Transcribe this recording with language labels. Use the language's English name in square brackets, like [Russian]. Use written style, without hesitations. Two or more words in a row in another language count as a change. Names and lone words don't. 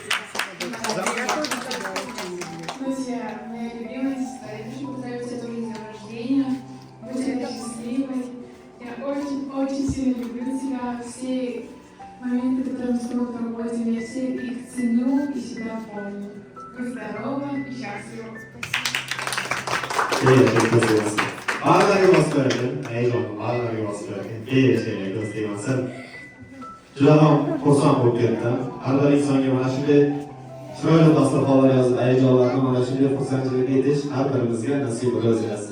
[Russian] Друзья, моя любимая сестра, я хочу поздравить тебя тоже с днем рождения. Будь она счастливой. Я очень сильно люблю тебя. Все моменты, которые мы с тобой проводим, я все их ценю и себя помню. Будь здорова и счастлива. [Uzbek] Ba'zilarga bosib bergan, ayjonim, ba'zilarga bosib bergan. Do'st deymansan. Juda ham xursand bo'lib ketdim. Har bir insonga mana shunday chiroyli dasturxonlar yozib, ayjonlarni mana shunday xursandchilik etish har birimizga nasib bo'lsin.